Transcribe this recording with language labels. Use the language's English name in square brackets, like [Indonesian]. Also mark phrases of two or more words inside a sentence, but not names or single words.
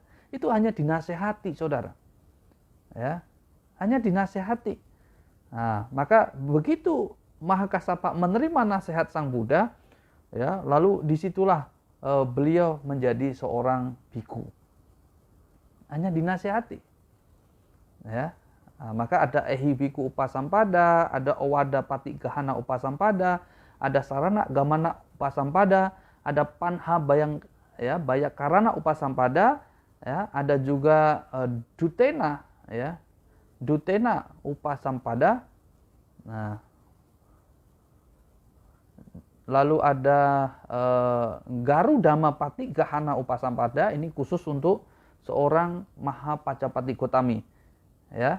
[Indonesian] Itu hanya dinasehati, saudara, ya, hanya dinasehati. Nah, maka begitu Mahakasapa menerima nasihat Sang Buddha, ya, lalu disitulah beliau menjadi seorang biku. Hanya dinasehati, ya. Nah, maka ada [Pali] Ehibiku Upasampada, [Indonesian] ada [Pali] Owadapati Gahana Upasampada, [Indonesian] ada [Pali] Sarana Gamana Upasampada, [Indonesian] ada [Pali] Panha Bayakarana Upasampada, [Indonesian] ya, ada juga Dutena, ya, [Pali] Dutena Upasampada. [Indonesian] Nah, lalu ada [Pali] Garudamapati Gahana Upasampada, [Indonesian] ini khusus untuk seorang Mahapajapati Gotami, ya.